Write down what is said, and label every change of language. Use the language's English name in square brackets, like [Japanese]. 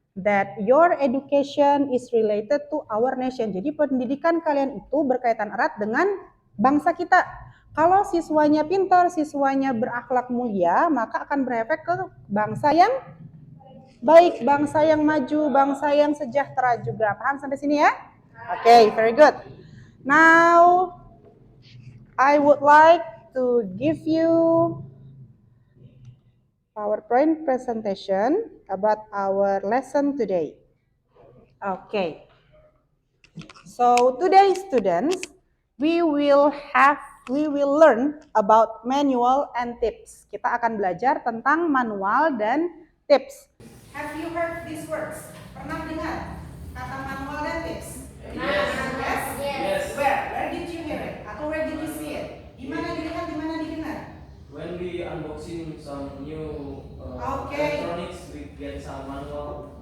[English] that your education is related to our nation. [Indonesian] Jadi pendidikan kalian itu berkaitan erat dengan bangsa kita. Kalau siswanya pintar, siswanya berakhlak mulia, maka akan berefek ke bangsa yang baik, bangsa yang maju, bangsa yang sejahtera juga. Paham sampai sini ya? [English] Okay, very good. Now, I would like to give you PowerPoint presentation about our lesson today. Okay. So today, students, we will learn about manual and tips. [Indonesian] Kita akan belajar tentang manual dan tips. [English] Have you heard these words? [Indonesian] Pernah dengar kata manual dan tips? [English] Yes. Yes? Yes. Where did you hear it? [Indonesian] Atau [English] where did you see it? [Indonesian] Di mana dilihat, di mana didengar? [English] When we unboxing some new Okay. electronics, we get some manual.